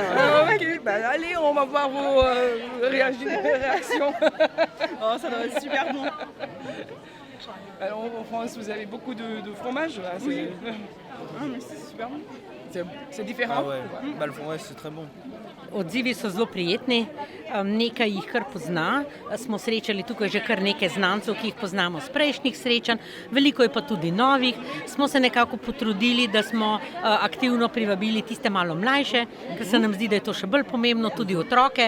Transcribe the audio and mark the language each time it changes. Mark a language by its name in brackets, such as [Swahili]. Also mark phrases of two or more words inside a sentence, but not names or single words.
[French] Allez, on va voir vos réactions. Oh, ça doit être super bon. Alors, en France, vous avez beaucoup de fromage là, Oui. Mais c'est super bon. C'est différent. Ah ouais. Le fromage, c'est très bon. [Slovenian] Odzivi so zelo prijetni, nekaj jih kar pozna, smo srečali tukaj že kar nekaj znancev, ki jih poznamo z prejšnjih srečanj, veliko je pa tudi novih. Smo se nekako potrudili, da smo aktivno privabili tiste malo mlajše, ker se nam zdi, da je to še bolj pomembno, tudi otroke.